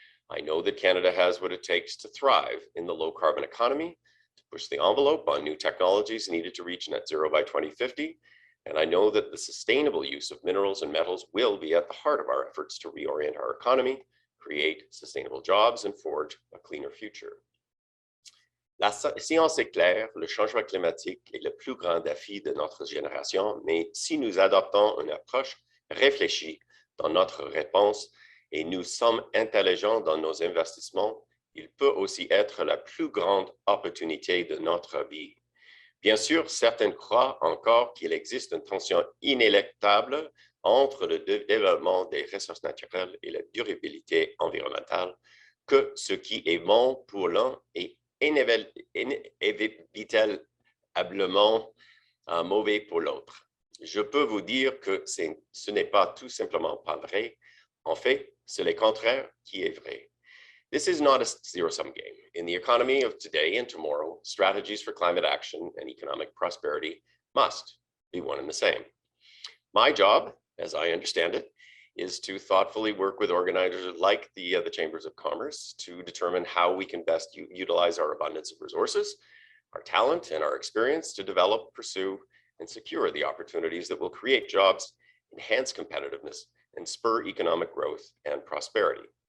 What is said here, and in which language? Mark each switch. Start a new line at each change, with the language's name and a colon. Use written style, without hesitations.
English: I know that Canada has what it takes to thrive in the low carbon economy, to push the envelope on new technologies needed to reach net zero by 2050. And I know that the sustainable use of minerals and metals will be at the heart of our efforts to reorient our economy, create sustainable jobs, and forge a cleaner future.
French: La science est claire, le changement climatique est le plus grand défi de notre génération, mais si nous adoptons une approche réfléchie, dans notre réponse et nous sommes intelligents dans nos investissements, il peut aussi être la plus grande opportunité de notre vie. Bien sûr, certains croient encore qu'il existe une tension inéluctable entre le développement des ressources naturelles et la durabilité environnementale, que ce qui est bon pour l'un est inévitablement mauvais pour l'autre. Je peux vous dire que ce n'est pas tout simplement pas vrai. En fait, c'est le contraire qui est vrai.
English: This is not a zero-sum game. In the economy of today and tomorrow, strategies for climate action and economic prosperity must be one and the same. My job, as I understand it, is to thoughtfully work with organizers like the Chambers of Commerce to determine how we can best utilize our abundance of resources, our talent, and our experience to develop, pursue, and secure the opportunities that will create jobs, enhance competitiveness, and spur economic growth and prosperity.